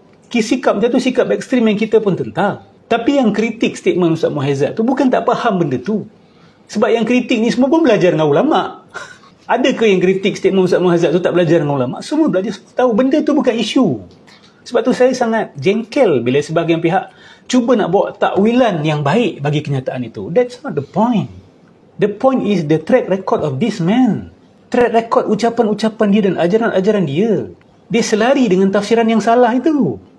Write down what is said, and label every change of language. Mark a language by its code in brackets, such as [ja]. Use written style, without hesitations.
[ms] Okay, sikap macam tu sikap ekstrim yang kita pun tentang. Tapi yang kritik statement Ustaz Muhaizat tu bukan tak faham benda tu. Sebab yang kritik ni semua pun belajar dengan ulama. Adakah yang kritik statement Ustaz Muhaizat tu tak belajar dengan ulama? Semua belajar, tahu benda tu bukan isu. Sebab tu saya sangat jengkel bila sebahagian pihak cuba nak bawa takwilan yang baik bagi kenyataan itu. [en] That's not the point. The point is the track record of this man. Track record [ms] ucapan-ucapan dia dan ajaran-ajaran dia. Dia selari dengan tafsiran yang salah itu.